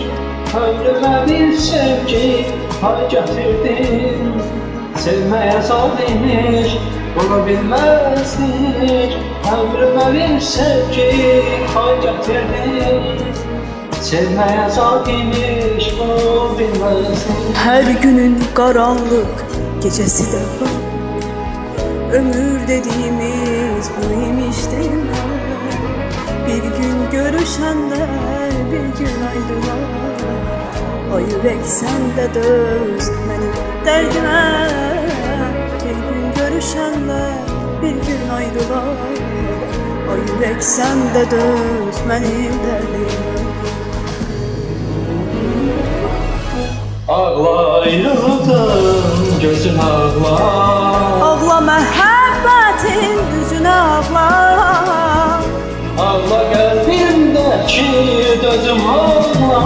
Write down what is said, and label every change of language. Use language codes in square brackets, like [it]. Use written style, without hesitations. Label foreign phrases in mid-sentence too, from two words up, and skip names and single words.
[az] Ömrümə bir sevgi pay gətirdin. Sevməyə zad imiş, ola bilməzdik. Ömrümə bir sevgi pay gətirdin. Sevməyə zad imiş, ola bilməzdik. [tr] Her günün karanlık gecesi de var. Ömür dediğimiz buymuş değil mi? Bir gün görüşenler bir gün ayrılar. O yürek sende döz benim derdime. Bir gün görüşenler bir gün ayrılar. O yürek sende döz benim derdime. [az] Ağla ayrıldın, gözün ağla. Ağla məhəbbətin düzünə ağla. Ağla qəlbimdəki dözüm ağla.